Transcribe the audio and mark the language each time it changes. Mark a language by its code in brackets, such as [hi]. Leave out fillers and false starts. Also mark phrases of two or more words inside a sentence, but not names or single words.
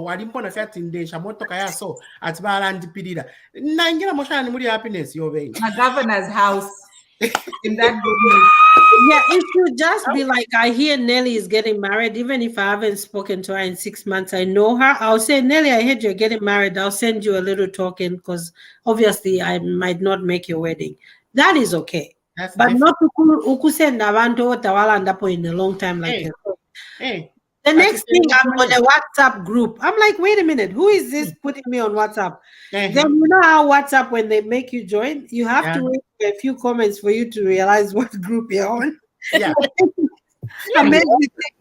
[en] My governor's house in that good news. Yeah, it should just be like, I hear Nelly is getting married, even if I haven't spoken to her in 6 months. I know her. I'll say, Nelly, I heard you're getting married. I'll send you a little token because obviously I might not make your wedding. That is okay. That's But different. not [bem] ukusenda abantu otawalandapo [en] in a long time like Hey, that. hey. The next thing, Akisema I'm on a WhatsApp group. I'm like, wait a minute, who is this putting me on WhatsApp? Eh, Then you know how WhatsApp, when they make you join, you have Yeah. to wait for a few comments for you to realize what group you're on. Yeah. Amazing.